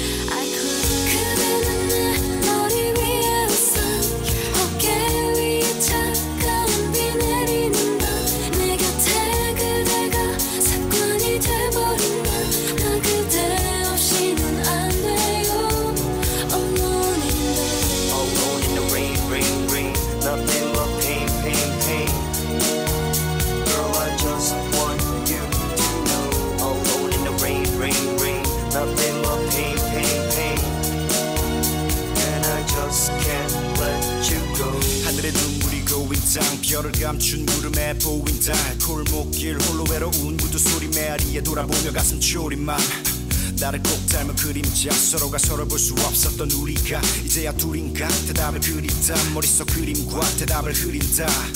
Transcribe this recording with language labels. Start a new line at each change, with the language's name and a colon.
English: I cry
Korean: 그대는 내 머리 위에 우산 어깨 위에 차가운 비 내리는 밤 내 곁에 그대가 습관이 돼버린 날 나 그대 없이는 안 돼요
English: Alone in the rain, rain, rain Nothing but pain, pain, pain Girl, I just want you to know Alone in the rain, rain, rain Nothing but pain, pain, pain And I just can't let you go
Korean: 하늘에 눈물이 고인장 별을 감춘 구름에 보인 달 골목길 홀로 외로운 구두 소리 메아리에 돌아보며 가슴 졸임만 나를 꼭 닮은 그림자 서로가 서로 볼 수 없었던 우리가 이제야 둘인가 대답을 그린다 머릿속 그림과 대답을 흐린다